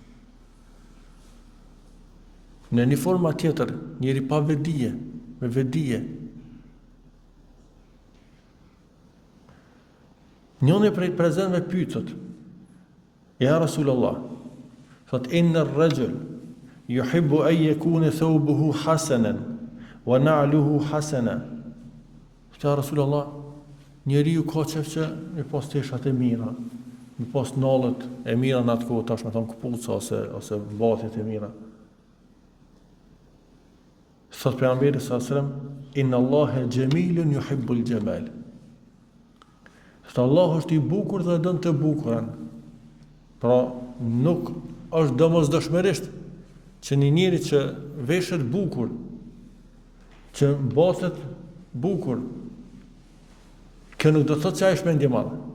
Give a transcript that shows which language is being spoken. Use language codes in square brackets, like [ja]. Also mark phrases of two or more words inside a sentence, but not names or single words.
[sq] Në një forma tjetër, njeri pa vedije, me vedije. Njëri prej prezentëve pyetët: [ar] يا رسول الله, thot إن الرجل يحب أن يكون ثوبه حسنا ونعله حسنة. يا رسول الله, [sq] njeriu ka qef që me pas teshat e mira, me pas nallët e mira në atë kohë, tash me thonë këpuca ose mbatjet e mira. Thot pejgamberi [ar] صلى الله عليه وسلم إن الله جميل يحب الجمال. [sq] Thot Allah është i bukur dhe don të bukurën. Pra nuk është domosdoshmërisht që një njeri që veshet bukur, që mbatet bukur, kjo nuk do të thotë që ai është mendje madhe.